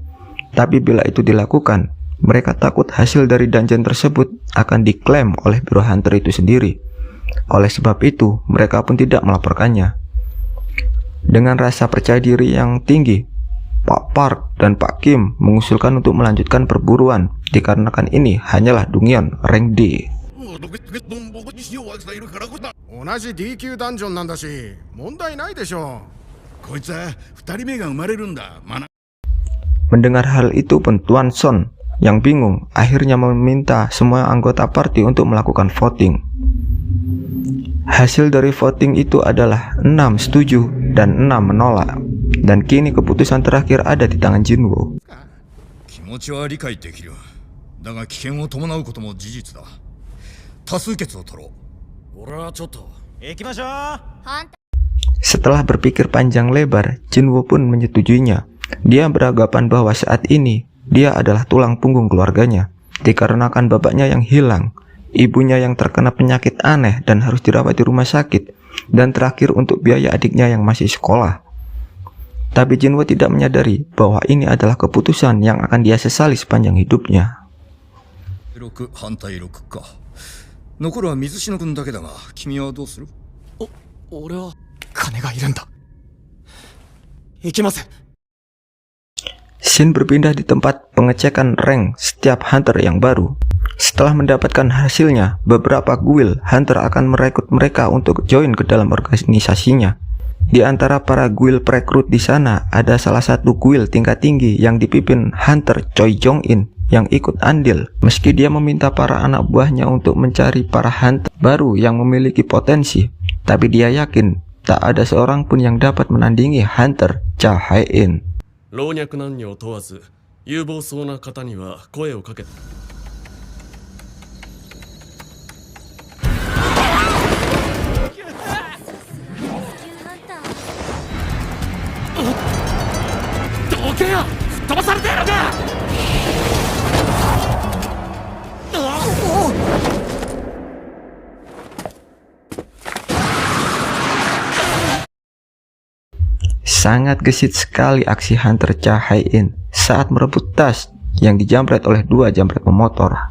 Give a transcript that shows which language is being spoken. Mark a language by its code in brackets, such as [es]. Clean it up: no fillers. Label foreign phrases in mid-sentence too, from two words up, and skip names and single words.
[id] Tapi bila itu dilakukan, mereka takut hasil dari dungeon tersebut akan diklaim oleh biro hunter itu sendiri. Oleh sebab itu, mereka pun tidak melaporkannya. Dengan rasa percaya diri yang tinggi, Pak Park dan Pak Kim mengusulkan untuk melanjutkan perburuan, dikarenakan ini hanyalah Dungyeon rank D. [ja] 同じ D 級ダンジョンなんだし、問題ないでしょう。こいつは2人目が生まれるんだ。 [id] Mendengar hal itu pun Tuan Son yang bingung akhirnya meminta semua anggota party untuk melakukan voting. Hasil dari voting itu adalah 6 setuju dan 6 menolak. Dan kini keputusan terakhir ada di tangan Jinwo. [ja] 気持ちは理解できる。だが危険を伴うことも事実だ。多数決を取ろう。俺はちょっと行きましょう。 [id] Setelah berpikir panjang lebar, Jinwoo pun menyetujuinya. Dia beranggapan bahwa saat ini dia adalah tulang punggung keluarganya, dikarenakan bapaknya yang hilang, ibunya yang terkena penyakit aneh dan harus dirawat di rumah sakit, dan terakhir untuk biaya adiknya yang masih sekolah. Tapi Jinwoo tidak menyadari bahwa ini adalah keputusan yang akan dia sesali sepanjang hidupnya. [ja] 6 反対6か。残るは水篠君だけだが、君はどうする？俺は金がいるんだ。行きません。 [id] Shin berpindah di tempat pengecekan rank setiap hunter yang baru. Setelah mendapatkan hasilnya, beberapa guild hunter akan merekrut mereka untuk join ke dalam organisasinya. Di antara para guild perekrut di sana, ada salah satu guild tingkat tinggi yang dipimpin Hunter Choi Jong-in yang ikut andil. Meski dia meminta para anak buahnya untuk mencari para hunter baru yang memiliki potensi, tapi dia yakin tak ada seorang pun yang dapat menandingi Hunter Cha Hae-in. [ja] 老若男女を問わず有望そうな方には声をかけて。どけよ、吹っ飛ばされてやるか。 [id] Sangat gesit sekali aksi Hunter Cha Hae-in saat merebut tas yang dijamret oleh dua jamret pemotor.